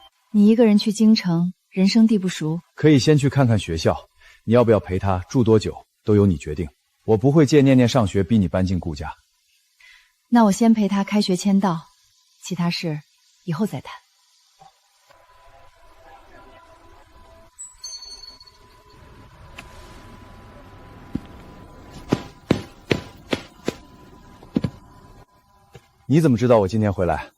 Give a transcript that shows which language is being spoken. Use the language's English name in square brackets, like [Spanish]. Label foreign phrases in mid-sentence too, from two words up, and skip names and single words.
[Chinese] 你一个人去京城，人生地不熟，可以先去看看学校。你要不要陪他住多久，都由你决定。我不会借念念上学逼你搬进顾家。那我先陪他開學簽到，其他事以後再談。你怎麼知道我今天回來？